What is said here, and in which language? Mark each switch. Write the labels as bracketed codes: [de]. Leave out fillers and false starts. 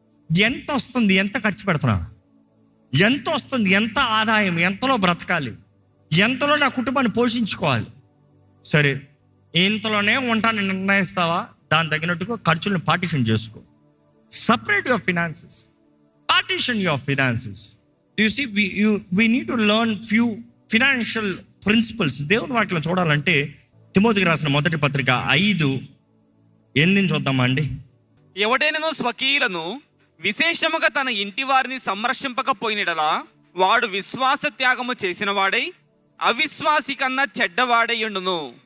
[te] ఎంత వస్తుంది, ఎంత ఖర్చు పెడుతున్నా, ఎంత వస్తుంది, ఎంత ఆదాయం, ఎంతలో బ్రతకాలి, ఎంతలో నా కుటుంబాన్ని పోషించుకోవాలి. సరే, ఇంతలోనే ఉంటాను నిర్ణయిస్తావా? దాని తగినట్టుగా ఖర్చులను పార్టిషన్ చేసుకో. [en] Separate your finances, partition your finances. You see, we need to learn few financial principles. [te] దేవుని వాక్యం చూడాలంటే తిమోతికి రాసిన మొదటి పత్రిక 5:8 చూద్దామా అండి. ఎవడైనను స్వకీయులను విశేషముగా తన ఇంటి వారిని సంరక్షింపకపోయినడలా వాడు విశ్వాస త్యాగము చేసిన వాడై అవిశ్వాసి కన్నా చెడ్డవాడయ్యుండును.